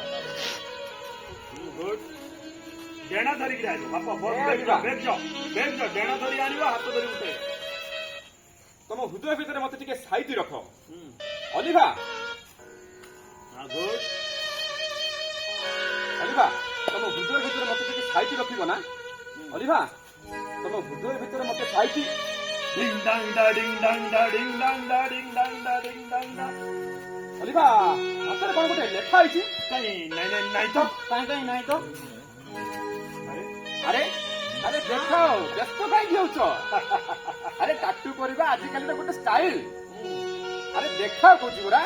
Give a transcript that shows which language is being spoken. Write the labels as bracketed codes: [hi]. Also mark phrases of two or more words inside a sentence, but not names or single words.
[or] ଡେଣା ଧରିକି ଆଣିବ ବାପା ଡେଣା ଧରି ଆଣିବ ହାତ ଧରି ଉଠେଇବ। ତମ ହୃଦୟ ଭିତରେ ମତେ ଟିକେ ସାଇତି ରଖ ଅଲିଭା। ଅଲିଭା ତମ ହୃଦୟ ଭିତରେ ମତେ ଟିକେ ସାଇତି ରଖିବ ନା ଅଲିଭା। ତମ ହୃଦୟ ଭିତରେ ମତେ ସାଇତି Ding dang da ding dang da ding dang da ding dang da ding dang da। ଅଲିଭା ହାତରେ କଣ ଗୋଟେ ଲେଖା ହେଇଛି? କାଇଁ ନାଇଁ ତ କାଇଁ ନାଇଁ ତ। ଆରେ ଆରେ ଦେଖ ବ୍ୟସ୍ତ କାହିଁକି ହଉଛ? ଆରେ ଟାଟୁ କରିବା ଆଜିକାଲିର ଗୋଟେ ଷ୍ଟାଇଲ। ଆରେ ଦେଖାଅ କହୁଛି ପରା।